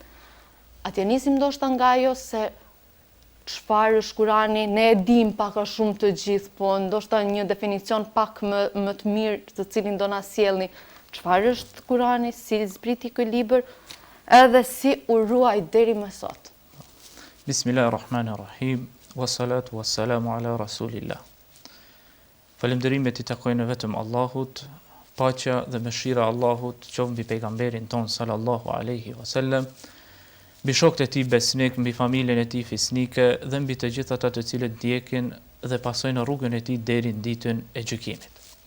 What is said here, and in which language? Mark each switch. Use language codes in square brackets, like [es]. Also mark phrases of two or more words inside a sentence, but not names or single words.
[sq] Atje nisim ndoshta nga ajo se çfarë është Kurani, ne e dim pak a shumë të gjithë, po ndoshta një definicion pak më të mirë të cilin do na sjellni. Çfarë është Kurani, si zbriti ky libër, edhe si u ruaj deri më sot. [ar] بسم الله الرحمن الرحيم والصلاة والسلام على رسول الله. [sq] Falënderimet i takojnë vetëm Allahut, paqja dhe mëshira e Allahut qoftë mbi pejgamberin ton [ar] صلى الله عليه وسلم, [sq] mbi shokët e tij besnik, mbi familjen e tij fisnike dhe mbi të gjithë ata të cilët ndjekin dhe pasojnë rrugën e tij deri në ditën e gjykimit.